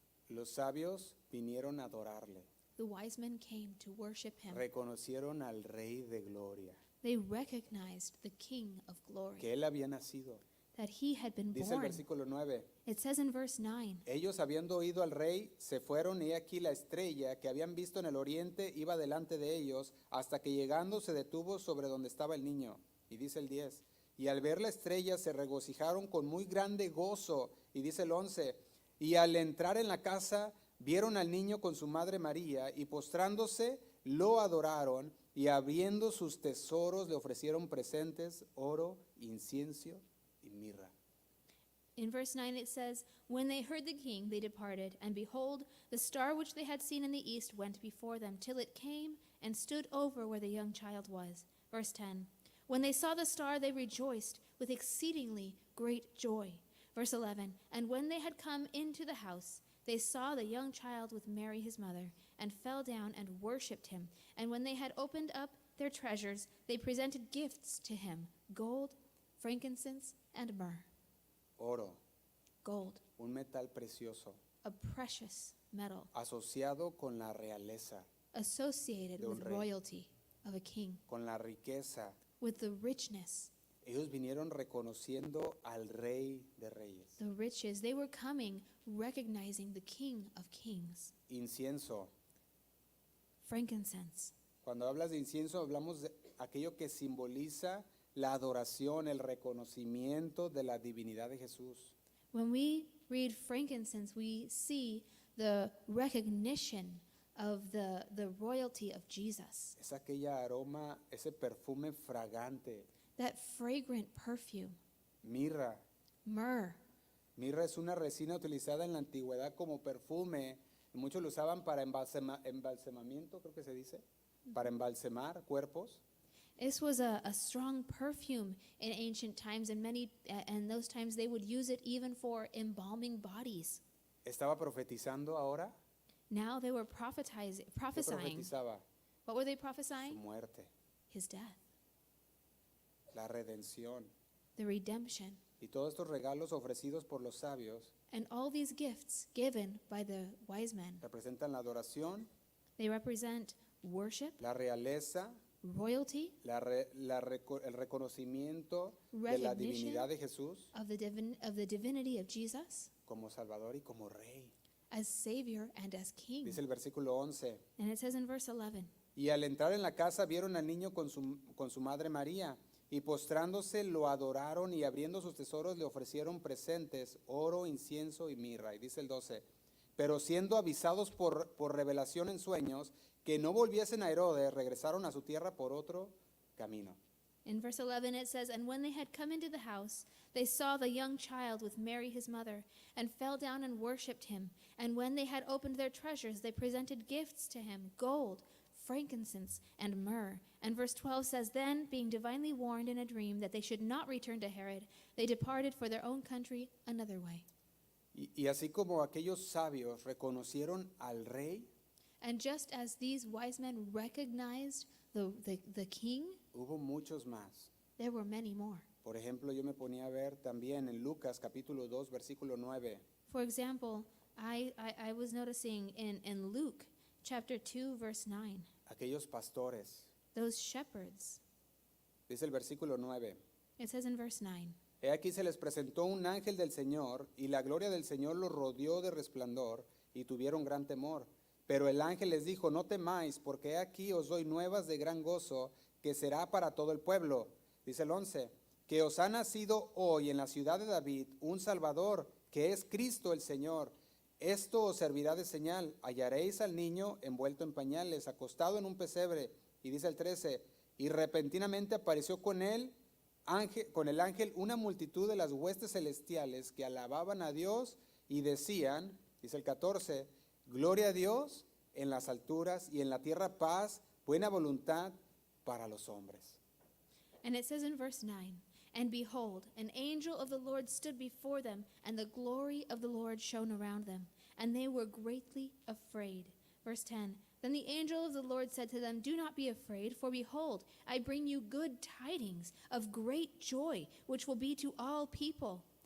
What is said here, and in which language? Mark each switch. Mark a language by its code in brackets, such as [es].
[es] Los sabios vinieron a adorarle, [en] The wise men came to worship him. [es] reconocieron al Rey de Gloria, [en] They recognized the King of glory, [es] que él había nacido. [en] that he had been [es] Dice el [en] born. [es] versículo 9. [en] It says in verse 9, [es] Ellos, habiendo oído al rey, se fueron, y he aquí la estrella que habían visto en el oriente iba delante de ellos, hasta que llegando se detuvo sobre donde estaba el niño. Y dice el 10, y al ver la estrella se regocijaron con muy grande gozo. Y dice el 11, y al entrar en la casa vieron al niño con su madre María, y postrándose lo adoraron, y abriendo sus tesoros le ofrecieron presentes, oro, incienso y mirra. [en] in verse 9 it says, when they heard the king, they departed, and behold, the star which they had seen in the east went before them, till it came and stood over where the young child was. Verse 10, when they saw the star, they rejoiced with exceedingly great joy. Verse 11, and when they had come into the house, they saw the young child with Mary his mother, and fell down and worshipped him. And when they had opened up their treasures, they presented gifts to him, gold, frankincense, and myrrh. [es] Oro, [en] Gold, [es] un metal precioso, [en] a precious metal [es] asociado con la realeza, [en] associated [es] De un [en] with [es] rey. [en] royalty of a king, [es] con la riqueza. [en] with the richness, [es] Ellos vinieron reconociendo al Rey de Reyes. [en] the riches. They were coming recognizing the King of kings. [es] Incienso. [en] Frankincense. [es] Cuando hablas de incienso, hablamos de aquello que simboliza la adoración, el reconocimiento de la divinidad de Jesús. [en] When we read frankincense, we see the recognition of the royalty of Jesus, [es] Es aquella aroma, ese perfume fragante. [en] that fragrant perfume, [es] Mirra. [en] myrrh. [es] Mirra es una resina utilizada en la antigüedad como perfume. Muchos lo usaban para embalsamamiento, creo que se dice, para embalsamar cuerpos. [en] This was a strong perfume in ancient times, and and those times they would use it even for embalming bodies. [es] Estaba profetizando ahora. [en] Now they were [es] ¿Qué [en] prophesying. [es] profetizaba? [en] What were they [es] Su [en] prophesying? [es] muerte, [en] His death, [es] la redención. [en] the redemption, [es] Y todos estos regalos ofrecidos por los sabios [en] and all these gifts given by the wise men. [es] representan la adoración, [en] They represent worship, [es] la realeza, [en] royalty, [es] el reconocimiento de la [en] Recognition. [es] divinidad de Jesús [en] of the divinity of Jesus [es] como Salvador y como Rey. [en] as Savior and as King. [es] Dice el versículo 11. [en] And it says in verse 11, [es] Y al entrar en la casa vieron al niño con su madre María, y postrándose lo adoraron, y abriendo sus tesoros le ofrecieron presentes, oro, incienso y mirra. Y dice el 12, pero siendo avisados por revelación en sueños que no volviesen a Herodes, regresaron a su tierra por otro camino. [en] in verse 11 it says, and when they had come into the house, they saw the young child with Mary his mother, and fell down and worshipped him. And when they had opened their treasures, they presented gifts to him, gold, frankincense, and myrrh. And verse 12 says, then, being divinely warned in a dream that they should not return to Herod, they departed for their own country another way. [es] Y así como aquellos sabios reconocieron al Rey, [en] And just as these wise men recognized the king, [es] hubo muchos más. [en] there were many more. [es] Por ejemplo, yo me ponía a ver también en Lucas capítulo 2, versículo 9. [en] For example, I was noticing in Luke chapter 2, verse 9, [es] Aquellos pastores. [en] those shepherds. [es] Dice el versículo 9. [en] It says in verse 9, [es] He aquí se les presentó un ángel del Señor, y la gloria del Señor los rodeó de resplandor, y tuvieron gran temor. Pero el ángel les dijo, no temáis, porque he aquí os doy nuevas de gran gozo, que será para todo el pueblo. Dice el 11, que os ha nacido hoy en la ciudad de David un Salvador, que es Cristo el Señor. Esto os servirá de señal. Hallaréis al niño envuelto en pañales, acostado en un pesebre. Y dice el 13, y repentinamente apareció con el ángel una multitud de las huestes celestiales que alababan a Dios y decían, dice el 14, gloria a Dios en las alturas y en la tierra paz, buena voluntad para los hombres. [en] And it says in verse 9, and behold, an angel of the Lord stood before them, and the glory of the Lord shone around them, and they were greatly afraid. Verse 10, then the angel of the Lord said to them, do not be afraid, for behold, I bring you good tidings of great joy, which will be to all people.